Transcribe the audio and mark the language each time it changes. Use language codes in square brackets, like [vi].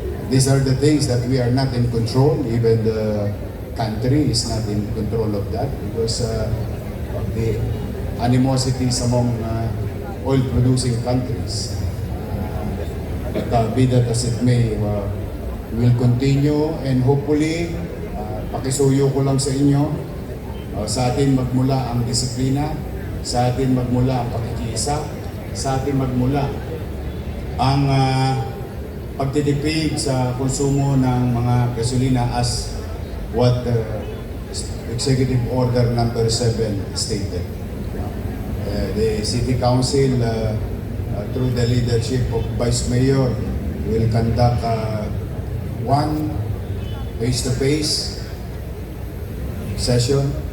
[en] These are the things that we are not in control. Even the country is not in control of that because of the animosities among oil-producing countries. But be that as it may, we will continue and hopefully, [tl] pakisuyo ko lang sa inyo, sa atin magmula ang disiplina, sa atin magmula ang pakikiisa, sa atin magmula ang pagtitipid sa konsumo ng mga gasolina [en] as what Executive Order number 7 stated. The City Council, through the leadership of Vice Mayor, will conduct one face-to-face session.